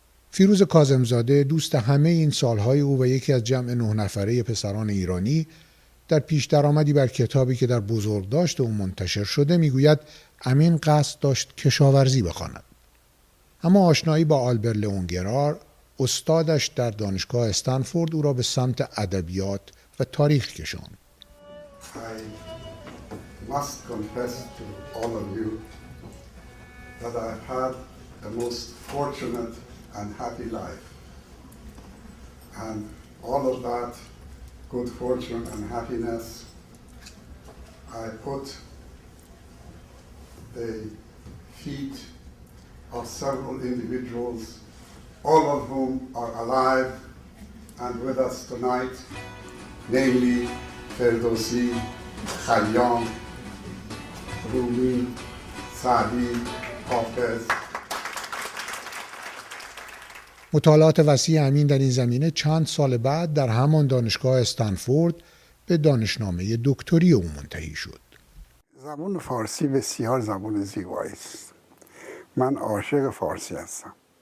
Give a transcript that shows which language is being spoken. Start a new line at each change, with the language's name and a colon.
Persian: فیروز کاظمزاده، دوست همه این سالهای او و یکی از جمع 9 نفره پسران ایرانی، در پیش درآمدی بر کتابی که در بزرگداشت او منتشر شده میگوید امین قصد داشت کشاورزی بخواند. اما آشنایی با آلبر لئونگرار، استادش در دانشگاه استنفورد، او را به سمت ادبیات و تاریخ کشاند.
English: I must confess to all of you that I've had the most fortunate and happy life. And all of that good fortune and happiness, I put the feet of several individuals, all of whom are alive and with us tonight, namely Firdausi, Khayyam, Rumi,
Persian: سعدی، حافظ. مطالعات وسیع امین در این زمینه چند سال بعد در همان دانشگاه استنفورد به دانشنامه دکتری او منتهی شد. زبان فارسی بسیار زبان زیبایی است. من عاشق فارسی هستم.